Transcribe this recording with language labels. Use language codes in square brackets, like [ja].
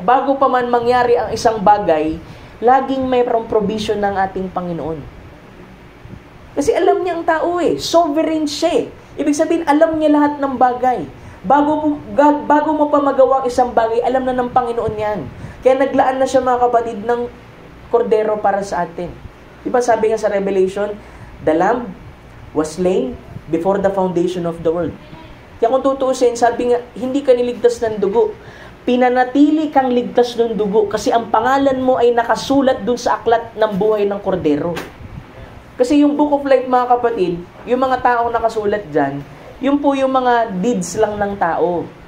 [tl] Bago pa man mangyari ang isang bagay, laging mayroong provision ng ating Panginoon. Kasi alam niya ang tao sovereign siya. Ibig sabihin, alam niya lahat ng bagay. Bago mo pa magawa ang isang bagay, alam na ng Panginoon yan. Kaya naglaan na siya mga kapatid ng kordero para sa atin. Diba sabi nga sa Revelation, [en] the Lamb was slain before the foundation of the world. [tl] Kaya kung tutuusin, sabi nga, hindi ka niligtas ng dugo. Pinanatili kang ligtas ng dugo kasi ang pangalan mo ay nakasulat dun sa aklat ng buhay ng kordero. Kasi yung Book of Life mga kapatid, yung mga taong nakasulat dyan, yun po yung mga deeds lang ng tao.